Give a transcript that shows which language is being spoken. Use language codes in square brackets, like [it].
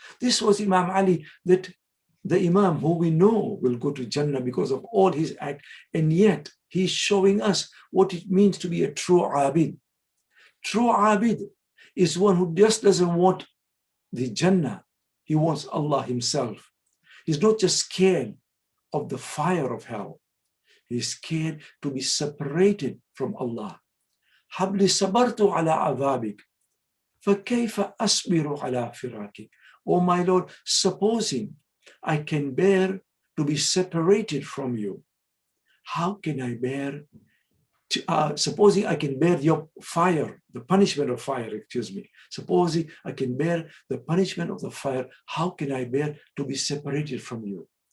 [en] This was Imam Ali, that the Imam who we know will go to Jannah because of all his acts, and yet he's showing us what it means to be a true Abid. True Abid is one who just doesn't want the Jannah, he wants Allah himself. He's not just scared of the fire of hell, he's scared to be separated from Allah. [ar] حبلي صبرت على عذابك فكيف أصبر على فراقك. [en] Oh my Lord, supposing I can bear to be separated from you, how can I bear supposing I can bear your fire, the punishment of fire, supposing I can bear the punishment of the fire, how can I bear to be separated from you?